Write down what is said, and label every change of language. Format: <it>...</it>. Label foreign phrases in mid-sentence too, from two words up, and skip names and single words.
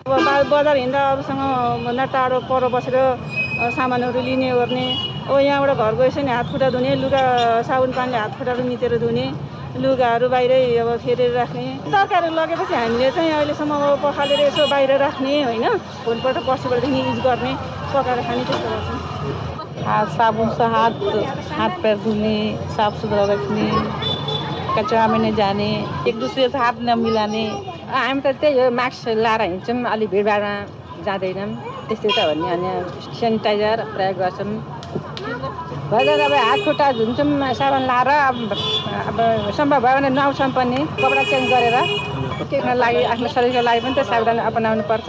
<ne>बजार हिँड्दा अरूसँग भन्दा टाढो पर बसेर सामानहरू लिने गर्ने, अब यहाँबाट घर गएपछि नि हात खुट्टा धुने, लुगा साबुन पानीले हात खुट्टाहरू मिचेर धुने, लुगाहरू बाहिरै अब फेरेर राख्ने। तरकारी लगेपछि हामीले चाहिँ अहिलेसम्म अब पखालेर यसो बाहिर राख्ने होइन, भोलिपल्ट पर्सिपल्टदेखि युज गर्ने, पकाएर खाने, त्यस्तो गर्छौँ।</ne> <hi>साबुन से हाथ पैर धुने, साफ सुथरा रखने, कचरा में नहीं जाने, एक दूसरे से हाथ न मिलाने,</hi> <ne>हामी त त्यही हो, मास्क लाएर हिँड्छौँ, अलिक भिडभाडमा जाँदैनौँ, त्यस्तै त हो नि। अनि सेनिटाइजर प्रयोग गर्छौँ। बजार अब हात खुट्टा धुन्छौँ साबुन लाएर, अब सम्भव भयो भने नुहाउँछौँ पनि कपडा चेन्ज गरेर। केको लागि आफ्नो शरीरको लागि पनि त सावधानी अपनाउनु पर्छ।</ne>